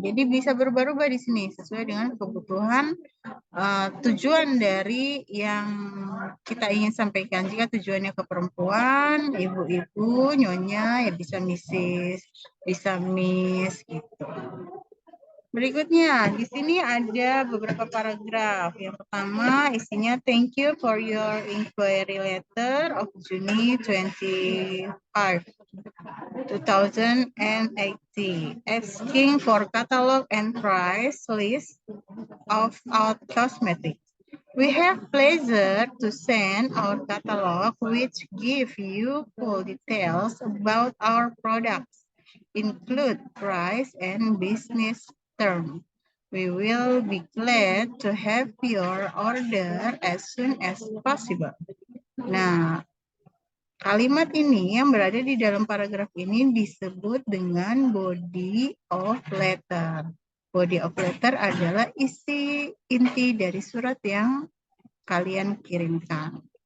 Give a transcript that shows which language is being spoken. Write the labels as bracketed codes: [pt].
[id] Jadi bisa berubah-ubah di sini sesuai dengan kebutuhan tujuan dari yang kita ingin sampaikan. Jika tujuannya ke perempuan, ibu-ibu, nyonya, ya bisa Mrs, bisa Miss gitu. Berikutnya, di sini ada beberapa paragraf. Yang pertama, isinya [en] thank you for your inquiry letter of June 25, 2018, asking for catalog and price list of our cosmetics. We have pleasure to send our catalog, which give you full details about our products, include price and business terms. We will be glad to have your order as soon as possible. [id] Nah, kalimat ini yang berada di dalam paragraf ini disebut dengan body of letter. Body of letter adalah isi inti dari surat yang kalian kirimkan.